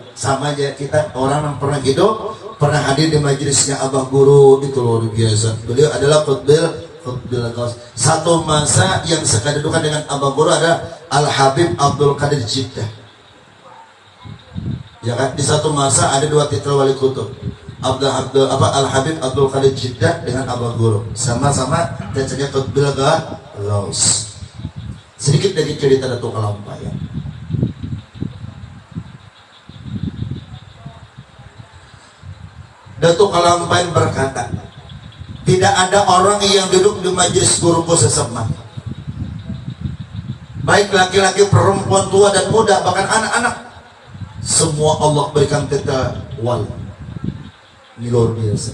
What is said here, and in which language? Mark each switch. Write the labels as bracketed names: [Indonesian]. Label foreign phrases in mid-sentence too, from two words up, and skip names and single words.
[Indonesian] Sama aja kita orang yang pernah hidup, pernah hadir di majelisnya abah guru, itu luar biasa. Beliau adalah [Arabic] قطب الغوث. [Indonesian] Satu masa yang sekadudukan dengan abah guru ada Al-Habib Abdul Qadir Jiddah. Ya kan, di satu masa ada 2 titel wali kutub. Al-Habib Abdul Qadir Jiddah dengan abah guru. Sama-sama titelnya [Arabic] قطب الغوث. [Indonesian] Sedikit dari cerita Datuk Kalampayan. Datuk Kalampayan berkata, tidak ada orang yang duduk di majelis guruku Seseman, baik laki-laki, perempuan, tua dan muda, bahkan anak-anak, semua Allah berikan titel wali. Ini luar biasa.